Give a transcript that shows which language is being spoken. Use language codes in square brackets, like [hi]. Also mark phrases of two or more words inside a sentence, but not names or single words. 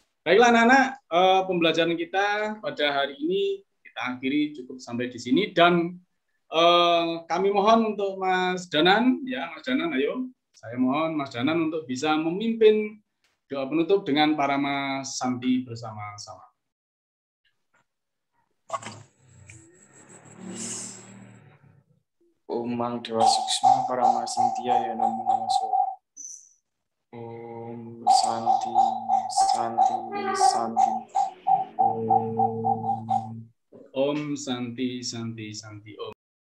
[id] Baiklah anak-anak, pembelajaran kita pada hari ini kita akhiri cukup sampai di sini dan kami mohon untuk Mas Danan, ya Mas Danan, ayo. Saya mohon Mas Danan untuk bisa memimpin doa penutup dengan para Mas Santi bersama-sama. [sa] Om Mang Dewa Suksma Parama Sintia ya Namo Namaso. Om Santi Santi Santi. Om Santi Santi Santi Om.